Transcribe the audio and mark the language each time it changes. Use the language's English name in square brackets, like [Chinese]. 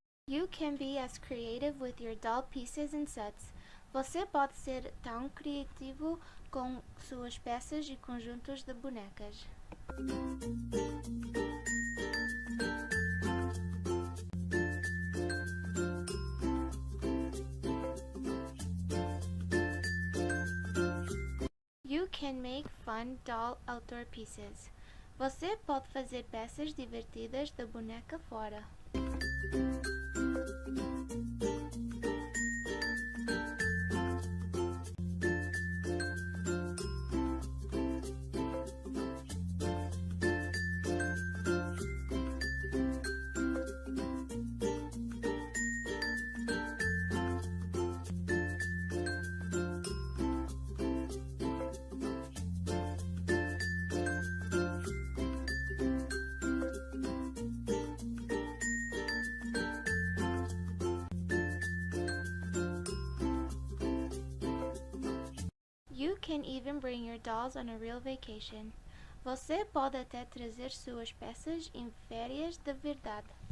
[English] You can be as creative with your doll pieces and sets. [Portuguese] Você pode ser tão criativo com suas peças e conjuntos de bonecas. [English] You can make fun doll outdoor pieces. [Portuguese] Você pode fazer peças divertidas da boneca fora. [English] You can even bring your dolls on a real vacation. [Portuguese] Você pode até trazer suas peças em férias de verdade.